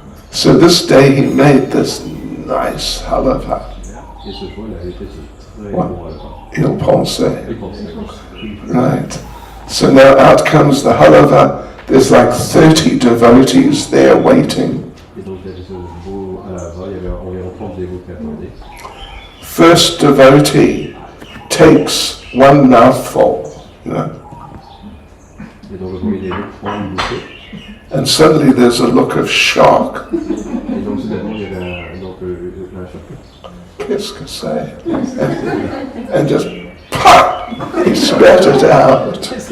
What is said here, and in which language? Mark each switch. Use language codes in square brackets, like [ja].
[en] So this day he made this nice halava. [fr] Et ce fois, il avait fait ce très bon halava. Il pensait. Il pensait. [en] Right. So now out comes the halava. There's like 30 devotees there waiting. [fr] Et donc il y avait ce beau halava, il y avait environ 30 dévots qui attendaient. [en] First devotee takes one mouthful, you know, [fr] Et donc le premier dévot prend une bouchée. [en] and suddenly there's a look of shock. [fr] Et donc soudainement, il y avait un choc. Qu'est-ce que c'est? [en] And just pop, he spat it out.